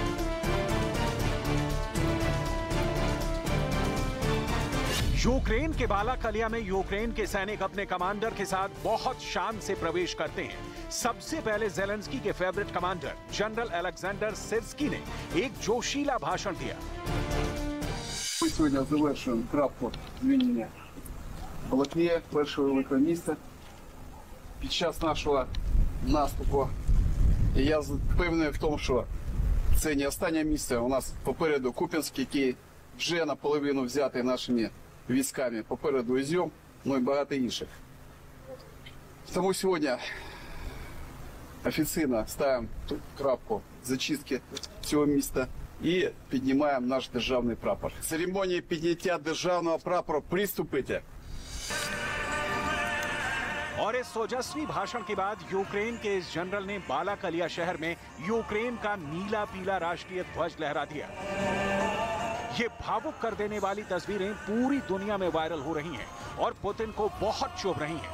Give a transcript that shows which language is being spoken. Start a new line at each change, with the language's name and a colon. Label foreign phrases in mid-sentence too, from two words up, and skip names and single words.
Hindi: यूक्रेन के बालाकलिया में यूक्रेन के सैनिक अपने कमांडर के साथ बहुत शान से प्रवेश करते हैं। सबसे पहले ज़ेलेंस्की के
English: favorite commander
Hindi: जनरल अलेक्जेंडर सिर्स्की ने एक जोशीला भाषण दिया।
Ukrainian: Ми сьогодні завершуємо крапку звільнення Балаклія, першого великого міста, під час нашого наступу. І я впевнений в тому, що це не останнє місце. У нас попереду Куп'янськ, який вже наполовину взятий нашими військами, попереду Ізюм, ну і багато інших. Тому сьогодні офіційно ставимо крапку зачистки цього міста і піднімаємо наш державний прапор. Церемонії підняття державного прапора приступите.
Hindi: और इस ओजस्वी भाषण के बाद यूक्रेन के इस जनरल ने बालाकलिया शहर में यूक्रेन का नीला पीला राष्ट्रीय ध्वज लहरा दिया। ये भावुक कर देने वाली तस्वीरें पूरी दुनिया में वायरल हो रही हैं और पुतिन को बहुत चुभ रही हैं।